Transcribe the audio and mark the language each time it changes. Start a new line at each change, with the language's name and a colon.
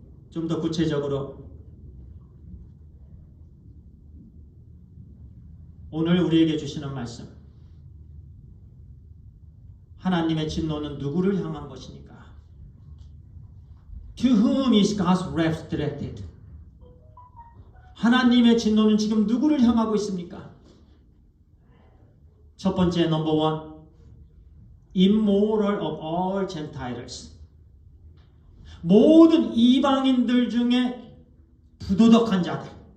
Korean: 좀 더 구체적으로 오늘 우리에게 주시는 말씀, 하나님의 진노는 누구를 향한 것입니까?
English: To whom is God's wrath directed?
Korean: 하나님의 진노는 지금 누구를 향하고 있습니까? 첫 번째,
English: 넘버 원, immoral of all Gentiles.
Korean: 모든 이방인들 중에 부도덕한 자들.